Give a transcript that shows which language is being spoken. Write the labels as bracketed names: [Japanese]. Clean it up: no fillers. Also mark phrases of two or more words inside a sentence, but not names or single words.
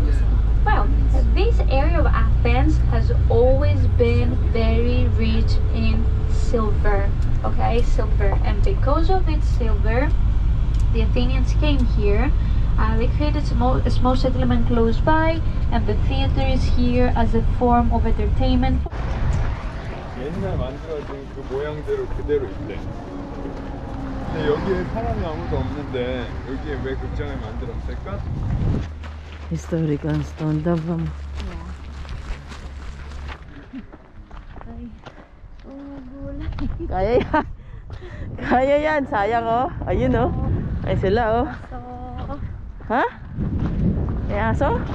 [English] Well, this area of Athens has always been very rich in silver, okay, silver, and because of its silver, the Athenians came here. They created a small settlement close by, and the theater is here as a form of entertainment. [Korean] 옛날 만들어진 그 모양대로 그대로 있대. 근데 여기에 사람이 아무도 없는데 여기에 왜 극장을 만들었을까? [English] Historical stone [Filipino] daw. Kaya yan. Kaya yan. Sayang oh. Ayun oh. Ay sila oh. Ha? May aso?